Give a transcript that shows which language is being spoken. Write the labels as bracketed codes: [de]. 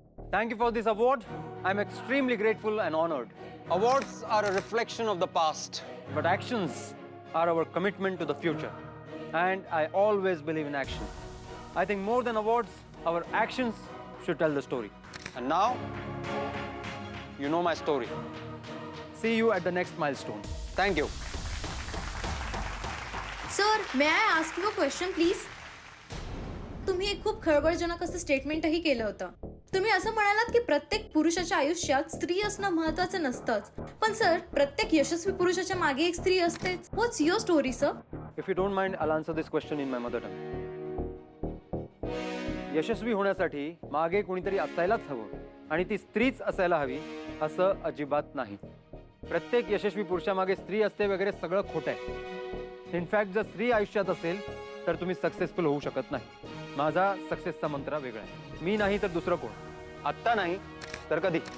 [en] Thank you for this award. I'm extremely grateful and honored. Awards are a reflection of the past, but actions are our commitment to the future. And I always believe in action. I think more than awards, our actions should tell the story. And now, you know my story. See you at the next milestone. Thank you. Sir, may I ask you a question please? [mr] तुम्ही एक खूप खळबळजनक असं स्टेटमेंटही केलं होतं. तुम्ही असं म्हणालात की प्रत्येक पुरुषाच्या आयुष्यात स्त्री असणं महत्वाचं नसतंच. पण सर, प्रत्येक यशस्वी पुरुषाच्या मागे एक स्त्री असतेच. [en] What's your story sir? If you don't mind, I'll answer this question in my mother tongue. [mr] यशस्वी होण्यासाठी मागे कोणीतरी असायलाच हवं आणि ती स्त्रीच असायला हवी असं अजिबात नाही. प्रत्येक यशस्वी पुरुषामागे स्त्री असते वगैरे सगळं खोटं आहे. इनफॅक्ट जर स्त्री आयुष्यात असेल तर तुम्ही सक्सेसफुल होऊ शकत नाही. माझा सक्सेसचा मंत्र वेगळा आहे. मी नाही तर दुसरं कोण? आत्ता नाही तर कधी?